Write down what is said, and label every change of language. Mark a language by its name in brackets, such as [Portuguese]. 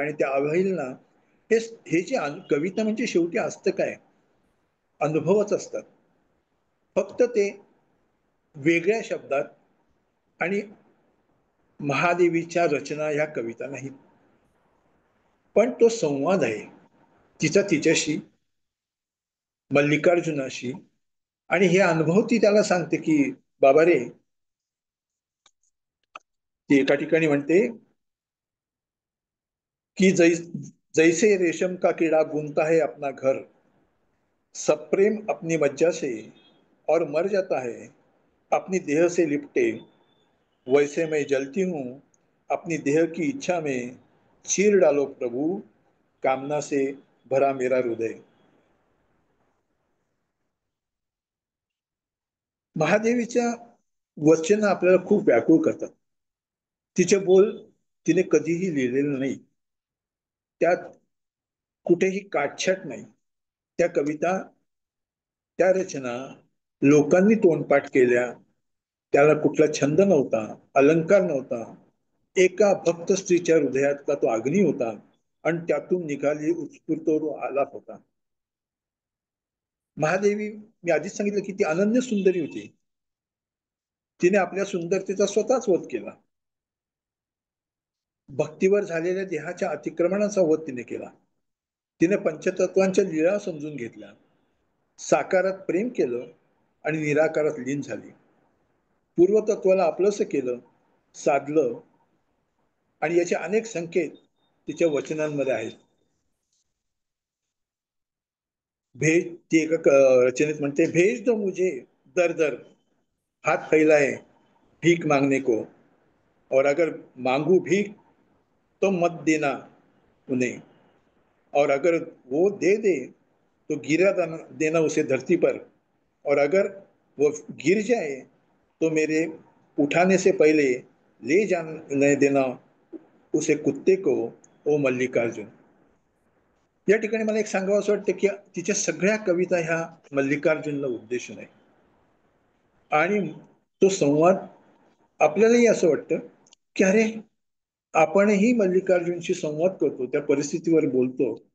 [Marathi] आणि त्या अवहेलना हे हे जे कविता म्हणजे शेवटी असतं काय, अनुभवच असतात. फक्त ते वेगळ्या शब्दात. आणि महादेवीच्या रचना ह्या कविता नाहीत, पण तो संवाद आहे तिच्याशी, मल्लिकार्जुनाशी. आणि हे अनुभव ती त्याला सांगते की बाबा रे, ती एका ठिकाणी म्हणते कि [Hindi] जैसे रेशम का कीड़ा बुनता है अपना घर, सप्रेम अपनी मज्जा से और मर जाता है अपनी देह से लिपटे, वैसे मैं जलती हूँ अपनी देह की इच्छा में, चीर डालो प्रभु कामना से भरा मेरा हृदय. [Marathi] महादेवीच्या वचन आपल्याला खूप व्याकुळ करतात. तिचे बोल तिने कधीही लिहिलेले नाही. त्यात कुठेही काटछाट नाही. त्या कविता, त्या रचना लोकांनी तोंडपाठ केल्या. त्याला कुठला छंद नव्हता, अलंकार नव्हता. एका भक्त स्त्रीच्या हृदयातला तो अग्नी होता आणि त्यातून निघाली उत्स्फूर्त आलाप होता. महादेवी, मी आधीच सांगितलं की ती अनन्य सुंदरी होती. तिने आपल्या सुंदरतेचा स्वतःच वध केला. भक्तीवर झालेल्या देहाच्या अतिक्रमणाचा वध तिने केला. तिने पंचतत्वांच्या लीळा समजून घेतल्या, साकारात प्रेम केलं आणि निराकारात लीन झाली. पूर्वतत्वाला आपलंसं केलं, साधलं. आणि याचे अनेक संकेत तिच्या वचनांमध्ये आहेत. [Hindi] भेज, [Marathi] ती एका रचनेत म्हणते, [Hindi] भेज दो मुझे दर दर, हाथ फैलाए भीख मांगने को, और अगर मांगू भीख तो मत देना उन्हें, और अगर वो दे दे तो देना उसे धरती पर, और अगर वो गिर जाए तो मेरे उठाने से पहले ले जाने देना उसे कुत्ते को, ओ मल्लिकार्जुन. [Marathi] या ठिकाणी मला एक सांगावं असं वाटतं की तिच्या सगळ्या कविता ह्या मल्लिकार्जुनला उद्देशून आहे. आणि तो संवाद आपल्यालाही असं वाटतं की अरे, आपणही मल्लिकार्जुनशी संवाद करतो, त्या परिस्थितीवर बोलतो.